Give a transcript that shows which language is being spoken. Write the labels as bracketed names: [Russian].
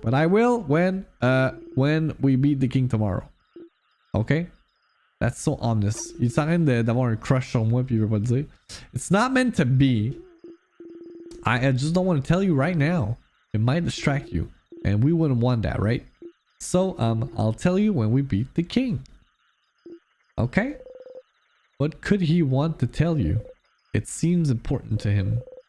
[English] But I will when we beat the king tomorrow. Okay? That's so ominous. [French] Il s'arrête d'avoir un crush sur moi puis il veut pas le dire. [English] It's not meant to be. I just don't want to tell you right now. It might distract you. And we wouldn't want that, right? So, I'll tell you when we beat the king. Okay? What could he want to tell you? It seems important to him.